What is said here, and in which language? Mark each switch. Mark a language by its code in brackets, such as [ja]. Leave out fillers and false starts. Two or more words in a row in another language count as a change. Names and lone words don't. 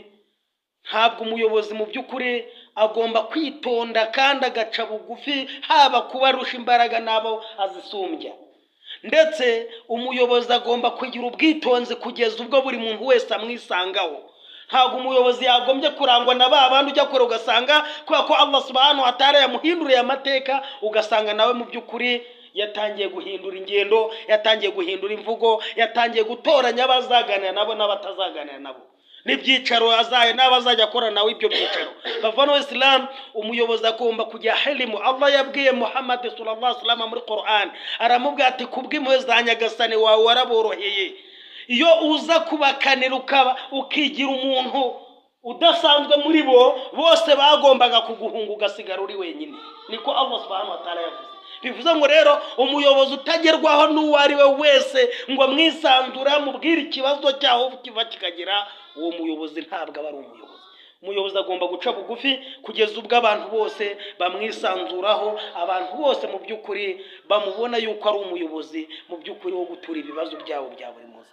[rw] Ntabwo umuyobozi mu by'ukuri agomba kwitonda kandi agaca bugufi, haba kubarusha imbaraga nabo azisumbya. Ndetse umuyobozi agomba kugira ubwitonzi kugeza ubwo buri muntu wese amwisangaho. Ntabwo umuyobozi yagombye kurangwa na babandi ujya kure ugasanga kubera ko Allah [ar] سبحانه وتعالى [rw] yamuhinduriye amateka, ugasanga nawe mu by'ukuri yatangiye guhindura ingendo, yatangiye guhindura imvugo, yatangiye gutoranya abazaganira nabo n'abatazaganira nabo, n'ibyicaro azaye n'abazajya akora nawe ibyo byicaro. Bavana w'Islam, umuyobozi agomba kugira helimu. Allah yabwiye Muhammad [ar] صلى الله عليه وسلم [rw] muri Qur'an, aramubwira ati kubw'impuhwe za nyagasani wawe waraboroheye. Iyo uza kubakanira ukigira umuntu udasanzwe muri bo, bose bagombaga kuguhunga ugasigara uri wenyine. Niko Allah [ar] سبحانه وتعالى [rw] yavuze. Bivuze ngo rero umuyobozi utagerwaho n'uwo ari we wese ngo mwisanzura mubwire ikibazo cyaho kiva kikagera, uwo muyobozi ntabwo aba ari umuyobozi. Umuyobozi agomba guca bugufi kugeza ubwo abantu bose bamwisanzuraho, abantu bose mu by'ukuri bamubona yuko ari umuyobozi mu by'ukuri wo gutura ibibazo byabo bya buri munsi.